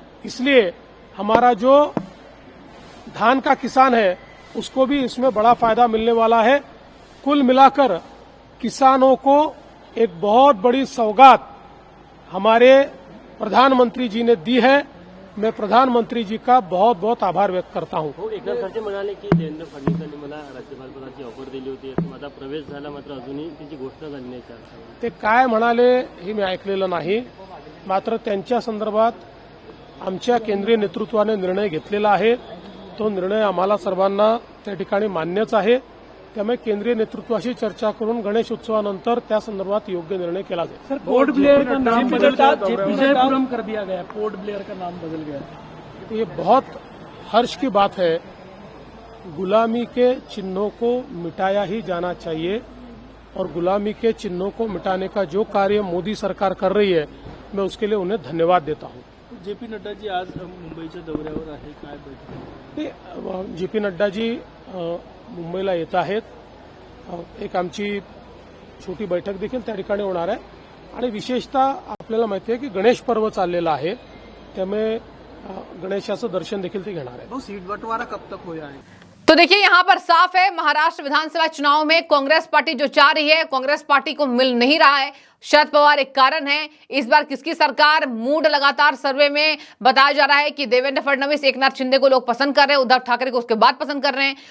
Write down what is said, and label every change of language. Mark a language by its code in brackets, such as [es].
[hi] इसलिए हमारा जो धान का किसान है उसको भी इसमें बड़ा फायदा मिलने वाला है. कुल मिलाकर किसानों को एक बहुत बड़ी सौगात हमारे प्रधानमंत्री जी ने दी है. मैं प्रधानमंत्री जी का बहुत बहुत आभार व्यक्त करता हूं. [mr] एकनाथ खडसे म्हणाले की देवेंद्र फडणवीसांनी मला राज्यपालपदाची ऑफर दिली होती, माझा प्रवेश झाला, मात्र अजूनही त्याची घोषणा झाली नाही. ते काय म्हणाले हे मी ऐकलेलं नाही. मात्र त्यांच्या संदर्भात आमच्या केंद्रीय नेतृत्वाने निर्णय घेतलेला आहे. तो निर्णय आम्हाला सर्वांना त्या ठिकाणी मान्यच आहे. त्यामुळे केंद्रीय नेतृत्वाशी चर्चा करून गणेश उत्सवानंतर त्या संदर्भात योग्य निर्णय केला जाईल. [hi] सर, पोर्ट ब्लेयर का नाम विजयपुरम कर दिया गया, पोर्ट ब्लेयर का नाम बदल गया. ये बहुत हर्ष की बात है. गुलामी के चिन्हों को मिटाया ही जाना चाहिए और गुलामी के चिन्हों को मिटाने का जो कार्य मोदी सरकार कर रही है मैं उसके लिए उन्हें धन्यवाद देता हूं. [mr] जे.पी. नड्डाजी आज मुंबईच्या दौऱ्यावर आहे, काय बैठक? जे पी नड्डाजी मुंबईला येत आहेत. एक आमची छोटी बैठक देखील त्या ठिकाणी होणार आहे आणि विशेषतः आपल्याला माहिती आहे की गणेश पर्व चाललेलं आहे, त्यामुळे गणेशाचं दर्शन देखील ते घेणार आहे. [hi] सीट बंटवारा कब तक हो जाएगा? तो देखिए यहां पर साफ है, महाराष्ट्र विधानसभा चुनाव में कांग्रेस पार्टी जो चाह रही है, कांग्रेस पार्टी को मिल नहीं रहा है. शरद पवार एक कारण है. इस बार किसकी सरकार, मूड लगातार सर्वे में बताया जा रहा है कि देवेंद्र फडणवीस, एकनाथ शिंदे को लोग पसंद कर रहे हैं, उद्धव ठाकरे को उसके बाद पसंद कर रहे हैं.